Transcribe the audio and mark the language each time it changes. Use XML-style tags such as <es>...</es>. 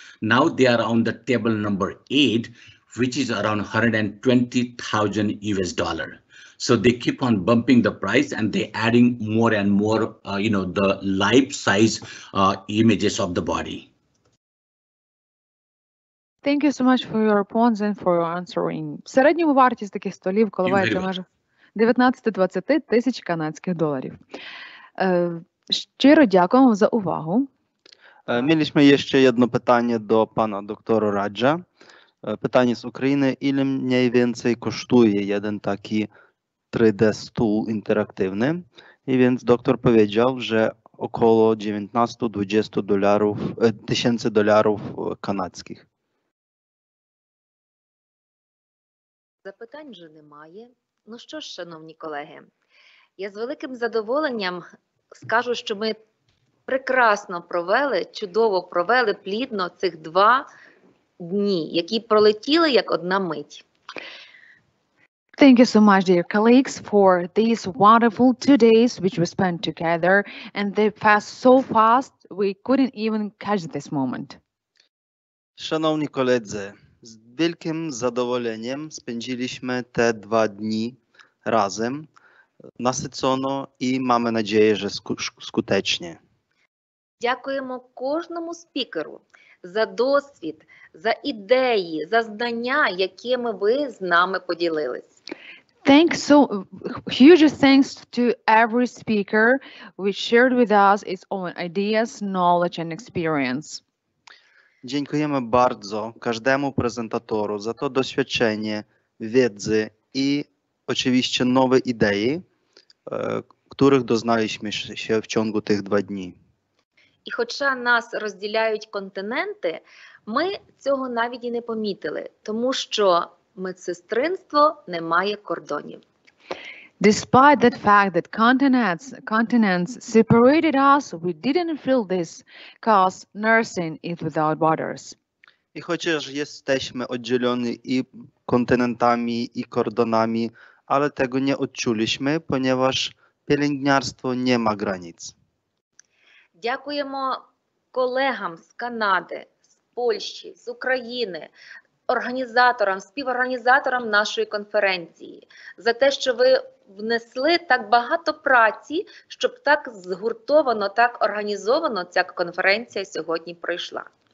<en>Now they are on the table number 8, which is around $120,000 US. So they keep on bumping the price and they're adding more and more, the life size images of the body. Thank you so much for your response and for your answering.</en> <uk>В середньому вартість таких столів коливається в межах 19-20 тисяч канадських доларів. Щиро дякуємо за увагу.</uk> <pl>Mieliśmy jeszcze jedno pytanie do pana doktora Radża. Pytanie z Ukrainy. Ile mniej więcej kosztuje jeden taki 3D stół interaktywny? I więc doktor powiedział, że około $19-20</pl> <uk>канадських. Запитань вже немає. Ну що ж, шановні колеги, я з великим задоволенням скажу, що ми прекрасно провели, чудово провели плідно цих 2 дні, які пролетіли як одна мить.</uk> <en>Thank you so much, dear colleagues, for these wonderful 2 days which we spent together, and they passed so fast we couldn't even catch this moment.</en> <pl>Szanowni koledzy, z wielkim zadowoleniem spędziliśmy te 2 dni razem, nasycono i mamy nadzieję, że skutecznie.</pl> <uk>Дякуємо кожному спікеру за досвід, за ідеї, за знання, якими ви з нами поділились.</uk> <en>Huge thanks to every speaker which shared with us its own ideas, knowledge and experience.</en> <pl>Dziękujemy bardzo każdemu prezentatorу za to doświadczenie, wiedzy i oczywiście nowe idei, których doznaliśmy się w ciągu tych 2 dni.</pl> <uk>І хоча нас розділяють континенти, ми цього навіть і не помітили, тому що медсестринство не має кордонів.</uk> <en>Despite that fact that continents separated us, we didn't feel this, because nursing is without borders.</en> <pl>I chociaż jesteśmy oddzieleni i kontynentami, i kordonami, ale tego nie odczuliśmy, ponieważ pielęgniarstwo nie ma granic.</pl> <uk>Дякуємо колегам з Канади, з Польщі, з України, організаторам, співорганізаторам нашої конференції за те, що ви внесли так багато праці, щоб так згуртовано, так організовано ця конференція сьогодні пройшла.</uk>